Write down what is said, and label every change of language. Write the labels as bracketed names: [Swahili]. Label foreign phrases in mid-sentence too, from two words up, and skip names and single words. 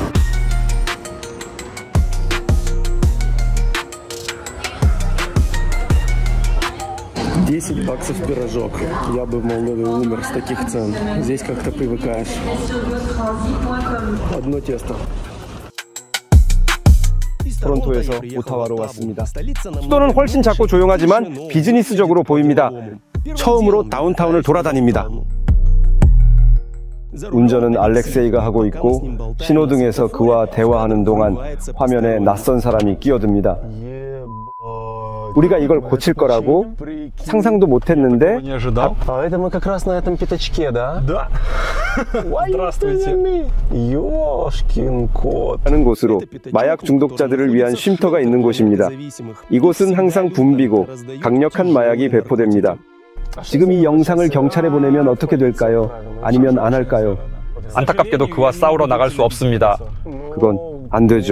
[Russian] $10 пирожок. Я бы в Молдове умер с таких цен. Здесь как-то привыкаешь. Одно тесто. [Korean] 토론토에서 오타와로 왔습니다. 수도는 훨씬 작고 조용하지만 비즈니스적으로 보입니다. 처음으로 다운타운을 돌아다닙니다. 운전은 알렉세이가 하고 있고 신호등에서 그와 대화하는 동안 화면에 낯선 사람이 끼어듭니다. 우리가 이걸 고칠 거라고 상상도 못했는데. [Russian] Это мы как раз на этом пятачке, да? Да. Здравствуйте. Ёшкин кот. [Korean] 하는 곳으로 마약 중독자들을 위한 쉼터가 있는 곳입니다. 이곳은 항상 붐비고 강력한 마약이 배포됩니다. 지금 이 영상을 경찰에 보내면 어떻게 될까요? 아니면 안 할까요? 안타깝게도 그와 싸우러 나갈 수 없습니다. 그건 안 되죠.